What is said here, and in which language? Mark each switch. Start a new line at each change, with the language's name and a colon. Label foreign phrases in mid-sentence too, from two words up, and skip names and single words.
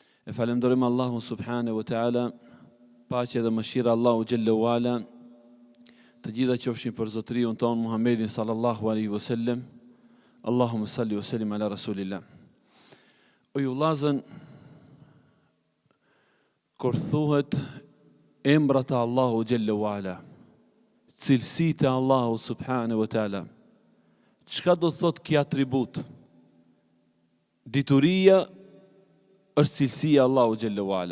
Albanian: E falenderojmë Allahun
Arabic: سبحانه وتعالى,
Albanian: paqja dhe mëshira Allahu
Arabic: جل وعلا,
Albanian: të gjitha qofshin për zotriun ton Muhammedin
Arabic: صلى الله عليه وسلم. اللهم صل وسلم على رسول الله.
Albanian: O ju vllazën, kur thuhet emrat e Allahu
Arabic: جل وعلا,
Albanian: cilësitë e Allahu
Arabic: سبحانه وتعالى,
Albanian: çka do të thotë kjo atribut? Dituria është cilësia Allahu
Arabic: جل وعلا.